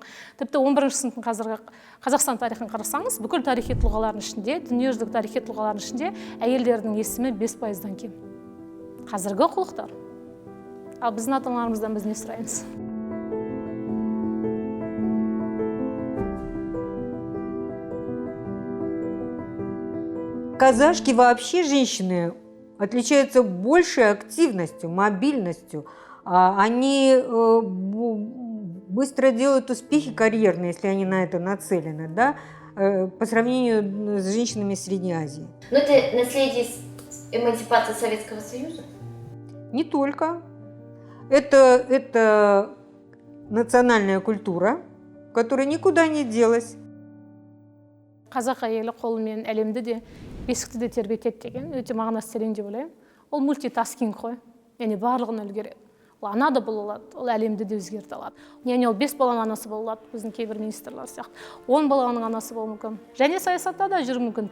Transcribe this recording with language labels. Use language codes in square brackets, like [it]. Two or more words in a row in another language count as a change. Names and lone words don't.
[kk] Тіпті 11-ші сыныптың қазіргі Қазақстан тарихын қарасаңыз, бүкіл тарихи тұлғалардың ішінде, дүниежүзілік тарихи тұлғалардың ішінде әйелдердің есімі 5%-дан кем. Қазіргі оқулықтар. Ал біздің ата-аналарымыздан біз не сұраймыз? [ru] Казашки вообще женщины отличаются большей активностью, мобильностью. Они быстро делают успехи карьерные, если они на это нацелены, да, по сравнению с женщинами Средней Азии. Но это наследие эмансипации Советского Союза? Не только. Это национальная культура, которая никуда не делась. [kk] Қазақ әйелі қолымен әлемді де, бесікті де тербетеді деген, өте мағынасы терең деп ойлаймын. Ол мультитаскинг қой, яғни барлығын үлгереді. Ол ана да бола алады, ол әлемді де өзгерте алады. Яғни ол 5 баланың анасы бола алады, біздің кейбір министрлер сияқты. 10 баланың анасы болуы мүмкін. Және саясатта да жүру мүмкін.